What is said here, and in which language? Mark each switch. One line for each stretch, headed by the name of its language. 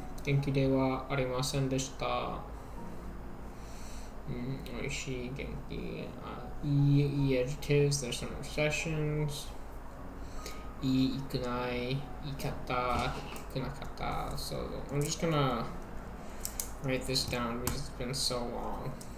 Japanese: 元気ではありませんでした。おいしい、元気。
English: いい adjectives, there's some recessions.
Japanese: いいくない、いいかった、くなかった。
English: So I'm just gonna write this down because it's been so long.